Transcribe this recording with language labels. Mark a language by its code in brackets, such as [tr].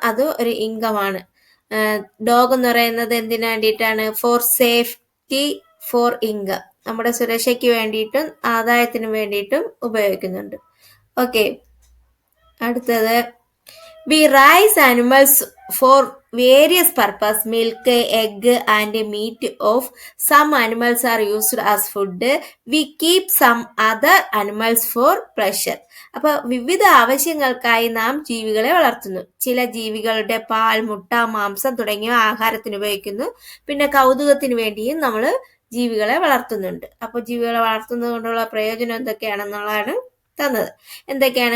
[ml] അത് ഒരു ഇൻകമാണ്. ഡോഗ് എന്ന് പറയുന്നത് എന്തിനു വേണ്ടിയിട്ടാണ്? [en] for safety, for income, [ml] നമ്മുടെ സുരക്ഷയ്ക്ക് വേണ്ടിയിട്ടും ആദായത്തിന് വേണ്ടിയിട്ടും ഉപയോഗിക്കുന്നുണ്ട്. ഓക്കെ. അടുത്തത്, [en] We raise animals for various purpose. Milk, egg and meat of some animals are used as food. We keep some other animals for pleasure. [ml] അപ്പോൾ വിവിധ ആവശ്യങ്ങൾക്കായി നാം ജീവികളെ വളർത്തുന്നു. ചില ജീവികളുടെ പാൽ, മുട്ട, മാംസം തുടങ്ങിയവ ആഹാരത്തിന് ഉപയോഗിക്കുന്നു. പിന്നെ കൗതുകത്തിന് വേണ്ടിയും നമ്മൾ ജീവികളെ വളർത്തുന്നുണ്ട്. അപ്പോൾ ജീവികളെ വളർത്തുന്നത് കൊണ്ടുള്ള പ്രയോജനം എന്തൊക്കെയാണെന്നുള്ളതാണ് തന്നത്. എന്തൊക്കെയാണ്?